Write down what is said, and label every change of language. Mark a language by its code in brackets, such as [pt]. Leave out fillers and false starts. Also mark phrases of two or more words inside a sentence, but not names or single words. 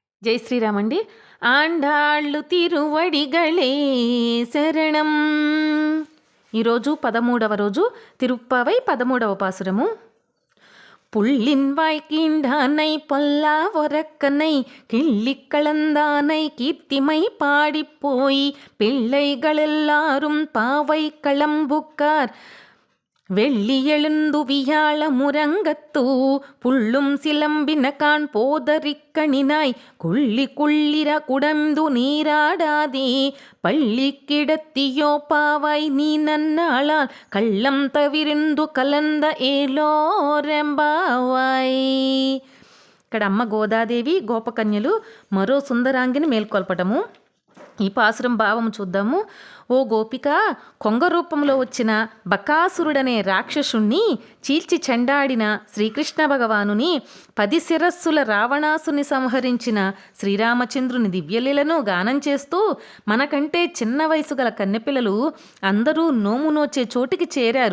[te] జై శ్రీరామ్ అండి. [ta] ஆண்டாள் திருவடிகளே சரணம். [te] ఈరోజు 13వ రోజు, తిరుప్పావై 13వ పాసురము. [ta] புள்ளின் வாய்க்கீண்டானை பொல்லா ஒரக்கனை கிள்ளிக்கலந்தானை கீர்த்திமை பாடிப்போய் பிள்ளைகளெல்லாரும் பாவை களம்புக்கார் வெள்ளி எழுந்துவியாள முரங்கத்தூ புள்ளும் சிலம்பினகான் போதறிக்கணினாய் குள்ளி குள்ளிர குடந்து நீராடாதே பள்ளி கிடத்தியோ பாவாய் நீ நன்னாளால் கள்ளம் தவிர்ந்து கலந்து ஏலோர் எம்பாவாய். [te] ఇక్కడ అమ్మ గోదాదేవి గోపకన్యలు మరో సుందరాంగిని మేల్కొల్పటము. ఈ పాసురం భావం చూద్దాము. ఓ గోపిక, కొంగ రూపంలో వచ్చిన బకాసురుడనే రాక్షసుణ్ణి చీల్చి చెండాడిన శ్రీకృష్ణ భగవానుని 10 శిరస్సుల రావణాసుని సంహరించిన శ్రీరామచంద్రుని దివ్యలీలను గానం చేస్తూ మనకంటే చిన్న వయసు గల కన్నెపిల్లలు అందరూ నోము నోచే చోటికి చేరారు.